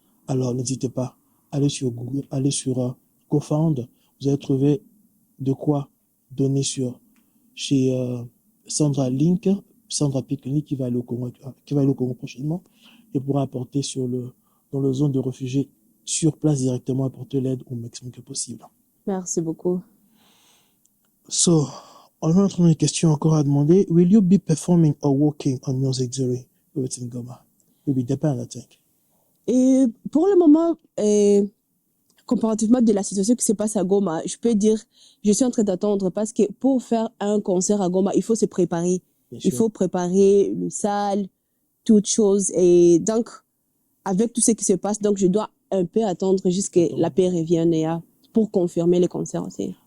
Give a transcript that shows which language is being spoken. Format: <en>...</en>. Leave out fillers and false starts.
<fr>Alors n'hésitez pas, allez sur Google, allez sur GoFound, vous allez trouver de quoi donner chez Sandra Link, Sandra Pickney qui va aller au Congo prochainement et pourra apporter dans le zone de réfugiés sur place directement, apporter l'aide au maximum que possible. Merci beaucoup. So, on va entrer dans une question encore à demander.</fr> <en>Will you be performing or working on music during Everything Goma? It will depend, I think.</en> <fr>Et pour le moment, comparativement de la situation qui se passe à Goma, je peux dire, je suis en train d'attendre parce que pour faire un concert à Goma, il faut se préparer. Bien Il sûr. faut préparer le salle, toutes choses. Et donc, avec tout ce qui se passe, donc je dois un peu attendre jusqu'à la paix revienne pour confirmer les concerts aussi.</fr>